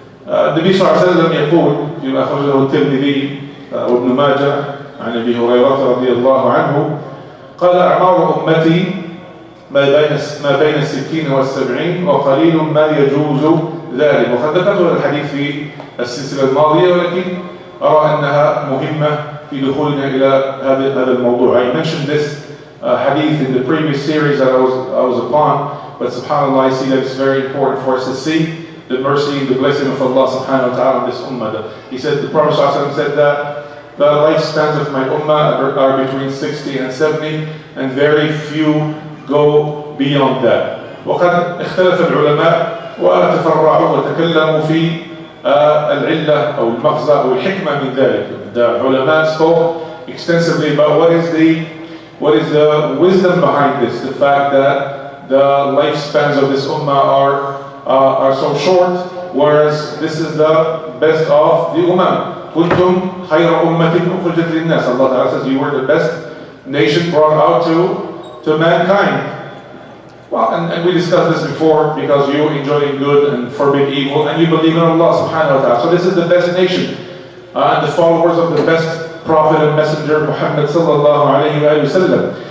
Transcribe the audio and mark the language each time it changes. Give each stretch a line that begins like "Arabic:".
Arabic: النبي صلى الله عليه وسلم يقول فيما أخرجه الترمذي وابن ماجه عن أبي هريرة رضي الله عنه قال أعمار أمتي ما بين 60 و70 وقليل ما يجوز ذلك. وقد ذكرت الحديث في السلسلة الماضية، ولكن أرى أنها مهمة في دخولنا إلى هذا الموضوع.
English: I mentioned this hadith in the previous series that I was upon, but subhanAllah, I see that it's very important for us to see the mercy and the blessing of Allah Subhanahu wa Ta'ala on this ummah. He said, the Prophet ﷺ said that the lifespans of my ummah are between 60 and 70, and very few go beyond that.
Arabic: وقد اختلف العلماء وتفرعوا وتكلموا في العلة أو المغزى أو الحكمة من ذلك.
English: The ulama spoke extensively about what is the wisdom behind this, the fact that the lifespans of this ummah are so short, whereas this is the best of the ummah.
Arabic: كنتم خير أمة أخرجت للناس.
English: Allah Ta'ala says, you were the best nation brought out to mankind. Well, and we discussed this before, because you enjoy good and forbid evil, and you believe in Allah Subhanahu wa Ta'ala. So this is the best nation, and the followers of the best prophet and messenger Muhammad sallallahu alayhi wa sallam.